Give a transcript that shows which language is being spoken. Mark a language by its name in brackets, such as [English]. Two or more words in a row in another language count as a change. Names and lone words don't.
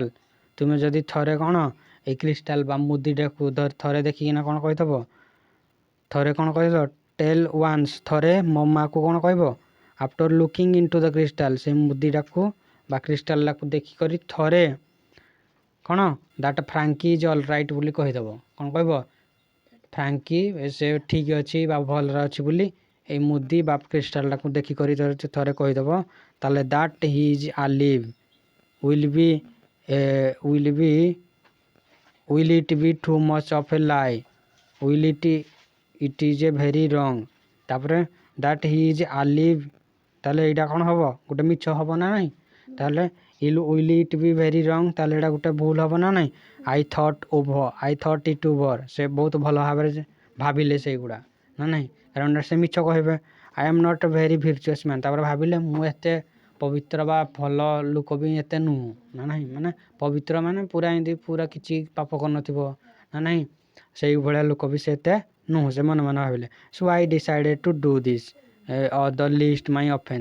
[Odia] ତୁମେ ଯଦି ଥରେ କ'ଣ ଏଇ କ୍ରିଷ୍ଟାଲ ବା ମୁଦିଟାକୁ ଥରେ ଦେଖିକିନା କ'ଣ କହିଦେବ, ଥରେ କ'ଣ କହିବ, [English] tell once, [Odia] ଥରେ ମୋ ମାଆକୁ କ'ଣ କହିବ, [English] after looking into the crystal, [Odia] ସେ ମୁଦିଟାକୁ ବା କ୍ରିଷ୍ଟାଲଟାକୁ ଦେଖିକରି ଥରେ କ'ଣ [English] that Frankie is all right [Odia] ବୋଲି କହିଦେବ। କ'ଣ କହିବ? ଫ୍ରାଙ୍କି ସେ ଠିକ୍ ଅଛି ବା ଭଲରେ ଅଛି ବୋଲି ଏଇ ମୁଦି ବା କ୍ରିଷ୍ଟାଲଟାକୁ ଦେଖିକରି ଥରେ କହିଦେବ, ତାହେଲେ [English] that he is alive will it be too much of a lie? It is a very wrong। [Odia] ତାପରେ [English] that he is alive, [Odia] ତାହେଲେ ଏଇଟା କ'ଣ ହେବ? ଗୋଟେ ମିଛ ହେବ ନା ନାହିଁ? ତାହେଲେ [English] will it be very wrong, [Odia] ତାହେଲେ ଏଇଟା ଗୋଟେ ଭୁଲ ହେବ ନା ନାହିଁ? [English] I thought it over। [Odia] ସେ ବହୁତ ଭଲ ଭାବରେ ଭାବିଲେ ସେଇଗୁଡ଼ା ନା ନାହିଁ, କାରଣ ସେ ମିଛ କହିବେ। [English] I am not a very virtuous man। [Odia] ତାପରେ ଭାବିଲେ ମୁଁ ଏତେ ପବିତ୍ର ବା ଭଲ ଲୋକ ବି ଏତେ ନୁହଁ ନା ନାହିଁ। ମାନେ ପବିତ୍ର ମାନେ ପୁରା ଏମିତି ପୁରା କିଛି ପାପ କରିନଥିବ ନା ନାହିଁ, ସେଇଭଳିଆ ଲୋକ ବି ସେ ଏତେ ନୁହଁ, ସେ ମନେ ମନେ ଭାବିଲେ। [English] so I decided to do this the list my offense.